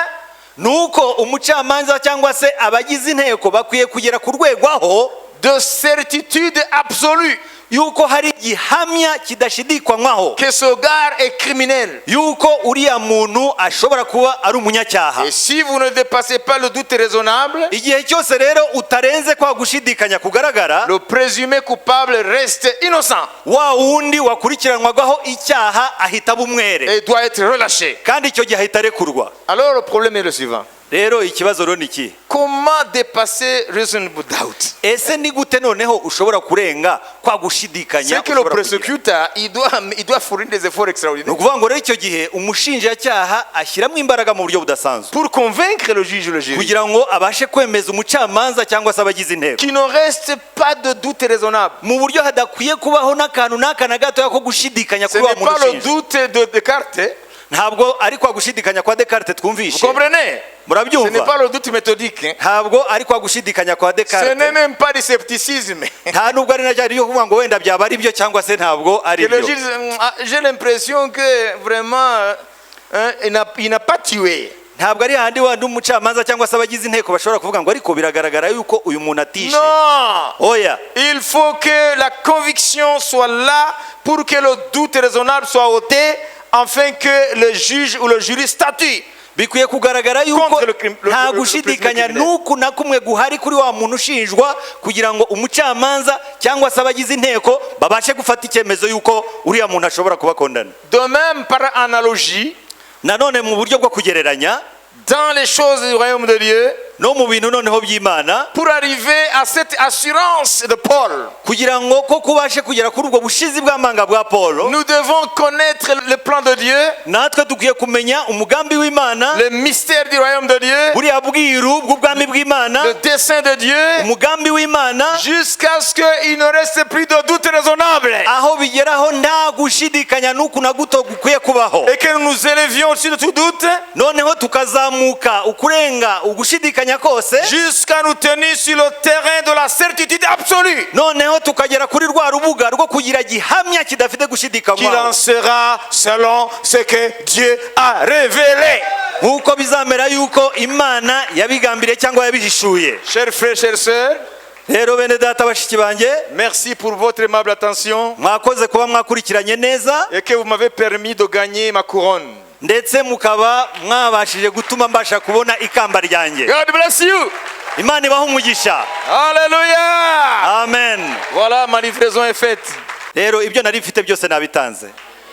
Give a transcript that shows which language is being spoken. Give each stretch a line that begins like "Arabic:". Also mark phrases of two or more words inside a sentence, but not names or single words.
Kinyarwanda: nuko umucamanza cyangwa se abagize inteko bakwiye kugera ku rwego aho
French: de certitude absolue
Kinyarwanda: yuko hari igihamya kidashidikanywaho
French: que ce gars est criminel.
Kinyarwanda: yuko uriya muntu ashobora kuba ari umunyacyaha.
French: Et si vous ne dépassez pas le doute raisonnable,
Kinyarwanda: Igihe cyose rero utarenze kwa gushidikanya kugaragara,
French: le présumé coupable reste innocent
Kinyarwanda: wa wundi wakurikiranwagaho icyaha ahita aba umwere,
French: et doit être relâché.
Kinyarwanda: kandi icyo gihe ahita arekurwa.
French: Alors le problème est le suivant.
Kinyarwanda: Rero ikibazo rero ni iki?
French: Comment dépasser
English: reasonable doubt?
Kinyarwanda: Ese ni gute noneho ushobora kurenga kwa gushidikanya?
French: C'est que le
Kinyarwanda: ushobora kugira?
French: prosécuteur, il doit fournir des efforts
Kinyarwanda: Ni
French: extraordinaires
Kinyarwanda: ukuvuga ngo rero icyo gihe umushinjacyaha ashyiramo imbaraga mu buryo budasanzwe
French: pour convaincre le juge ou le jury
Kinyarwanda: kugira ngo abashe kwemeza umucamanza cyangwa se abagize inteko
French: qu'il ne reste pas de doute raisonnable.
Kinyarwanda: mu buryo hadakwiye kubaho n'akantu n'aka na gatoya ko gushidikanya
French: Ce
Kinyarwanda: kuri wa
French: n'est
Kinyarwanda: muntu
French: pas le
Kinyarwanda: ushinjwa.
French: doute de Descartes.
Kinyarwanda: Ntabwo ari kwa gushidikanya kwa Descartes
French: Vous
Kinyarwanda: twumvishe,
French: comprenez? Ce n'est
Kinyarwanda: murabyumva?
French: pas le doute méthodique.
Kinyarwanda: Ntabwo ari kwa gushidikanya kwa
French: Ce n'est
Kinyarwanda: Descartes,
French: même pas du scepticisme.
Kinyarwanda: nta nubwo ari na cyari yo kuvuga ngo wenda byaba ari byo cyangwa se ntabwo ari
French: Que le
Kinyarwanda: byo.
French: juge, j'ai l'impression que vraiment, il n'a pas tué.
Kinyarwanda: Ntabwo ari handi wandi umucamanza cyangwa se abagize inteko bashobora kuvuga ngo ariko biragaragara yuko uyu muntu atishe.
French: Non!
Kinyarwanda: Oya,
French: Il faut que la conviction soit là pour que le doute raisonnable soit ôté, afin que le juge ou le jury statue.
Kinyarwanda: bikwiye kugaragara yuko
French: Contre le crime- le-
Kinyarwanda: nta
French: le- le-
Kinyarwanda: gushidikanya
French: le- le- le-
Kinyarwanda: n'uku na kumwe guhari kuri wa muntu ushinjwa, kugira ngo umucamanza cyangwa se abagize inteko babashe gufata icyemezo yuko uriya muntu ashobora kuba kondana.
French: De même, par analogie,
Kinyarwanda: Nanone mu buryo bwo kugereranya
French: dans les choses du royaume de Dieu,
Kinyarwanda: no mu bintu noneho by'Imana,
French: pour arriver à cette assurance de Paul,
Kinyarwanda: kugira ngo ko kubashe kugera kuri ubwo bushizi bw'amanga bwa Paulo,
French: nous devons connaître le plan de Dieu,
Kinyarwanda: natwe dukwiye kumenya umugambi w'Imana,
French: le mystère du royaume de Dieu,
Kinyarwanda: buriya bwiru bw'ubwami bw'Imana,
French: le dessein de Dieu,
Kinyarwanda: umugambi w'Imana,
French: jusqu'à ce qu'il ne reste plus de doute raisonnable
Kinyarwanda: aho bigeraho nta gushidikanya n'uku na guto gukwiye kubaho,
French: et que nous nous élevions au-dessus de tout doute
Kinyarwanda: noneho tukazamuka ukurenga ugushidikanya kose,
French: jusqu'à nous tenir sur le terrain de la certitude absolue
Kinyarwanda: noneho tukagera kuri rwa rubuga rwo kugira gihamya kidafite
French: qu'il en
Kinyarwanda: gushidikanywaho,
French: sera selon ce que Dieu a révélé.
Kinyarwanda: nk'uko bizamera yuko Imana yabigambiriye cyangwa yabihishuye.
French: Chers frères, chères sœurs,
Kinyarwanda: Rero bene data bashiki banjye,
French: merci pour votre aimable attention
Kinyarwanda: mwakoze kuba mwakurikiranye neza,
French: et que vous m'avez permis de gagner ma couronne.
Kinyarwanda: ndetse mukaba mwabashije gutuma mbasha kubona ikamba ryanjye.
English: God bless you.
Kinyarwanda: Imana ibahe umugisha.
French: Alléluia.
Kinyarwanda: Amen.
French: Voilà, ma livraison est faite.
Kinyarwanda: Rero ibyo nari mfite byose nabitanze.